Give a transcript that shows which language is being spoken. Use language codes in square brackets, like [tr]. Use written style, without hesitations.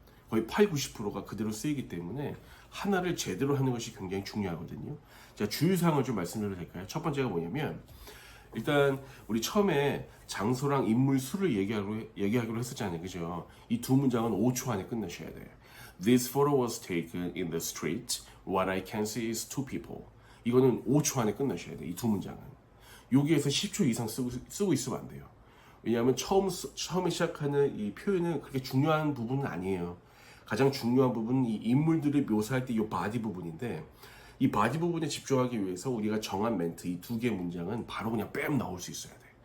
[ko] 거의 80~90%가 그대로 쓰이기 때문에 하나를 제대로 하는 것이 굉장히 중요하거든요. 자, 주의사항을 좀 말씀드려도 될까요? 첫 번째가 뭐냐면 일단 우리 처음에 장소랑 인물 수를 얘기하기로 했었잖아요. 그죠? 이 두 문장은 5초 안에 끝내셔야 돼요. [en] This photo was taken in the street. What I can see is two people. [ko] 이거는 5초 안에 끝내셔야 돼요. 이 두 문장은. 여기에서 10초 이상 쓰고 있으면 안 돼요. 왜냐하면 처음에 시작하는 이 표현은 그렇게 중요한 부분은 아니에요. 가장 중요한 부분은 이 인물들을 묘사할 때 이 바디 부분인데 이 바디 부분에 집중하기 위해서 우리가 정한 멘트 이 두 개 문장은 바로 그냥 뺨 나올 수 있어야 돼.